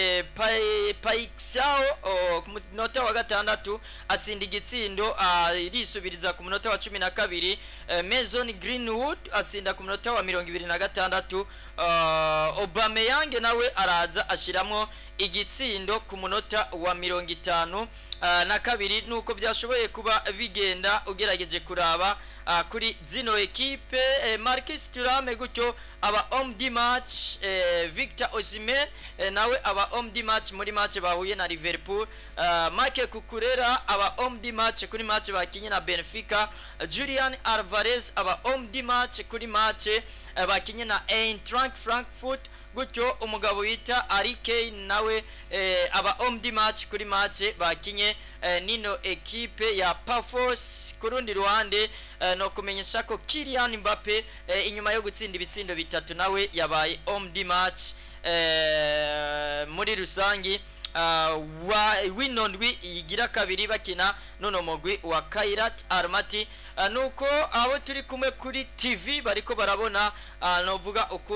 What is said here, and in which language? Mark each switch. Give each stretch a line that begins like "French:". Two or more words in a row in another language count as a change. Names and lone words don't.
Rundi: Paixão ku munota wa gatandatu atsinda igitsindo irisubiriza ku munota wa 12 Mason Greenwood atsinda ku munota wa 26 Aubameyang nawe araza ashiramwo igitsindo ku munota wa 50 na kabiri nuko byashoboye kuba bigenda ugerageje kuraba kuri zino equipe Marcus Thuram gutyo aba
French: homme du match
Rundi: Victor Osimhen nawe aba
French: homme du match
Rundi: muri match bahuye na Liverpool Marc Cucurella aba
French: homme du match
Rundi: kuri match bakinye na Benfica Julian Alvarez aba
French: homme du match
Rundi: kuri match bakinye na Eintracht Frankfurt gutyo umugabo wita Harry Kane nawe aba
French: homme du match
Rundi: kuri match bakinye nino equipe ya Pafos kurundi ruhande no kumenyesha ko Kylian Mbappe inyuma yo gutsinda ibitsindo bitatu nawe yabaye
French: homme du match
Rundi: muri rusangi winondwi igira kabiri bakina nono mugwi wa Kairat Almaty nuko abo turi kumwe kuri TV bariko barabona novuga ukuntu